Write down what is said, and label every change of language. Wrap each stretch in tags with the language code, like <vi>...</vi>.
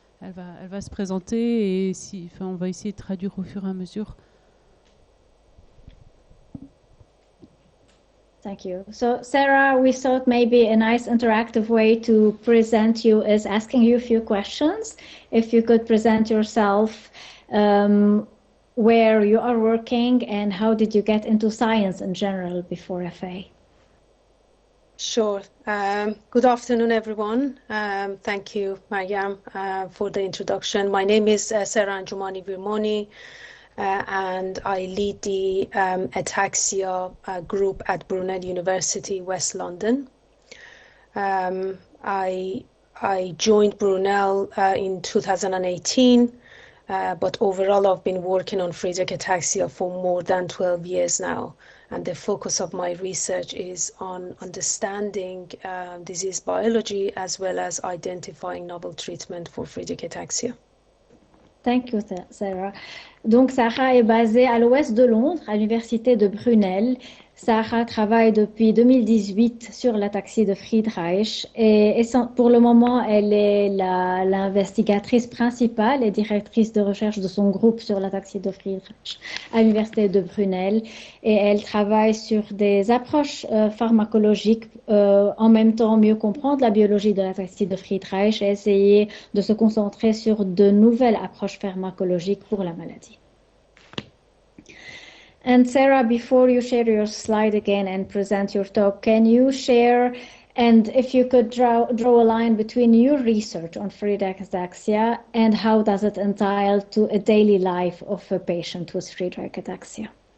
<fr>Elle va se présenter et on va essayer de traduire au fur et à mesure.</fr> <en>Thank you. So, Sarah, we thought maybe a nice interactive way to present you is asking you a few questions. If you could present yourself, where you are working, and how did you get into science in general before FA? Sure. Good afternoon, everyone. Thank you, Myriam, for the introduction. My name is Sara Anjomani, and I lead the ataxia group at Brunel University, West London. I joined Brunel in 2018, but overall I've been working on Friedreich ataxia for more than 12 years now. And the focus of my research is on understanding disease biology as well as identifying novel treatment for Friedreich ataxia. Thank you, Sarah.</en> <fr>Donc, Sara est basée à l'ouest de Londres, à l'université de Brunel. Sara travaille depuis 2018 sur l'ataxie de Friedreich et pour le moment, elle est l'investigatrice principale et directrice de recherche de son groupe sur l'ataxie de Friedreich à l'université de Brunel. Et elle travaille sur des approches pharmacologiques, en même temps mieux comprendre la biologie de l'ataxie de Friedreich et essayer de se concentrer sur de nouvelles approches pharmacologiques pour la maladie.</fr> <en>And Sarah, before you share your slide again and present your talk, can you share, and if you could draw a line between your research on Friedreich ataxia and how does it entail to a daily life of a patient with Friedreich ataxia?</en>